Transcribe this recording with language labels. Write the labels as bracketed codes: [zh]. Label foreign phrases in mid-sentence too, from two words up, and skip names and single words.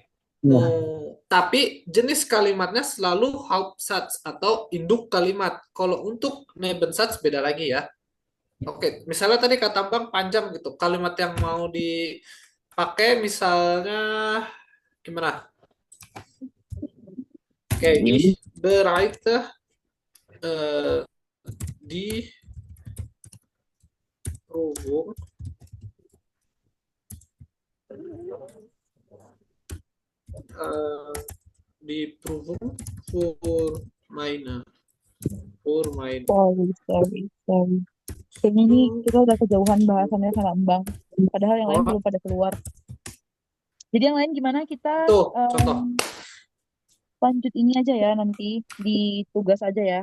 [id] Tapi jenis kalimatnya selalu Hauptsatz atau induk kalimat. Kalau untuk Nebensatz beda lagi ya. Oke, misalnya tadi kata Bang panjang gitu. Kalimat yang mau dipakai misalnya gimana? Oke, [de] ich bereite die Prüfung die Prüfung für meine [id] Sorry. Kayaknya ini kita udah kejauhan bahasannya sama Mbang. Padahal yang lain belum pada keluar. Jadi yang lain gimana kita Tuh, contoh. lanjut ini aja ya nanti di tugas aja ya.